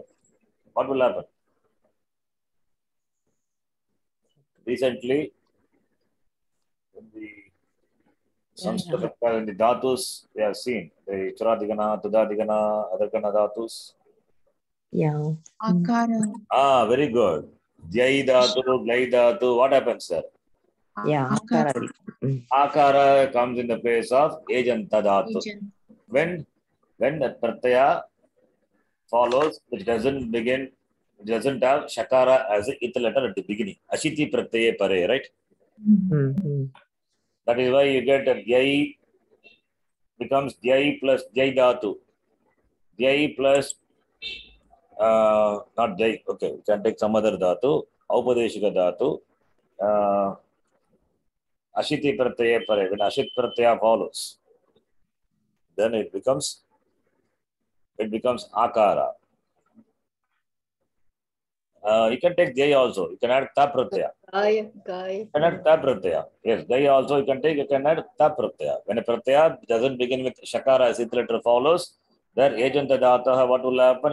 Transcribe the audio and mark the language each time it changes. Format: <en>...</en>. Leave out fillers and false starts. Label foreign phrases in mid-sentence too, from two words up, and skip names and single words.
<en>What will happen? Recently, in the Sanskrit, in the dhatus, we have seen the Churadigana, Tudadigana, Adakana dhatus. Yeah. Akara. Very good. Jai dhatu, Glai dhatu. What happens there? Yeah. Akara. Akara comes in the place of Ejanta dhatu. Agent. When the pratyaya follows, it doesn't have Shakara as a it letter at the beginning.</en> <sa>Ashiti pratyaye pare,</sa> <en>right? That is why you get Jai becomes Jai plus Jai dhatu. Jai plus not Jai. Okay, we can take some other dhatu.</en> <sa>Aupadeshika dhatu. Ashiti pratyaya pare.</sa> <en>When Ashit pratyaya follows, then it becomes Akara. You can take Jai also. You can add Ta pratyaya. Gaya. You can add Ta pratyaya. Yes, Jai also you can add Ta pratyaya. When a pratyaya doesn't begin with Shakara as it letter follows, there</en> <sa>Ejanta dhataha,</sa> <en>what will happen?</en>